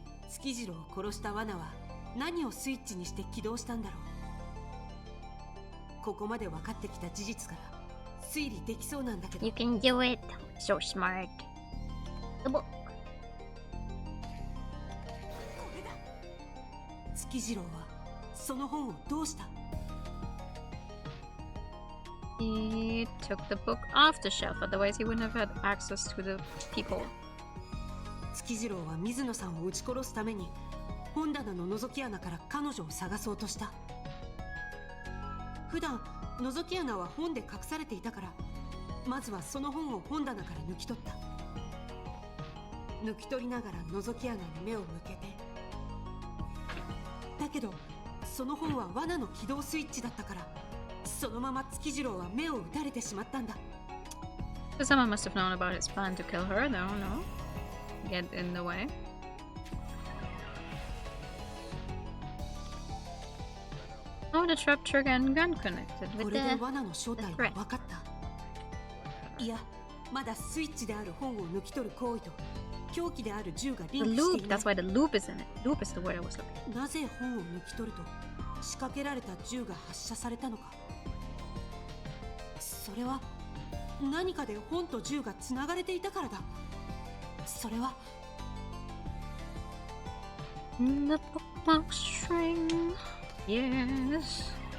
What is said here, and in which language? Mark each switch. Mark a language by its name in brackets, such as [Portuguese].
[Japanese] さて、月次郎を殺した罠は何をスイッチにして起動したんだろう。ここまで分かってきた事実から推理できそうなんだけど。 [English] You can do it. So smart. The book. [Japanese] 月次郎はその本をどうした？ [English] He took the book off the shelf, otherwise he wouldn't have had access to the people. [Japanese] 月次郎は水野さんを撃ち殺すために本棚の覗き穴から彼女を探そうとした。普段覗き穴は本で隠されていたから、まずはその本を本棚から抜き取った。抜き取りながら覗き穴に目を向けて、だけどその本は罠の起動スイッチだったから、そのまま月次郎は目を打たれてしまったんだ。 [English] So someone must have known about his plan to kill her. No, no. Get in the way. Oh, the trap trigger and gun connected [Japanese] こ [English] with [Japanese] れで [English] the [Japanese] 罠の正体が分かった。いや、まだスイッチである本を抜き取る行為と凶器である銃がリンクしていない。 [English] loop. That's why the loop is in it. Loop is the word I was looking. [Japanese] なぜ本を抜き取ると仕掛けられた銃が発射されたのか。それは何かで本と銃がつながれていたからだ。それは [English] The bookmark string. Yes.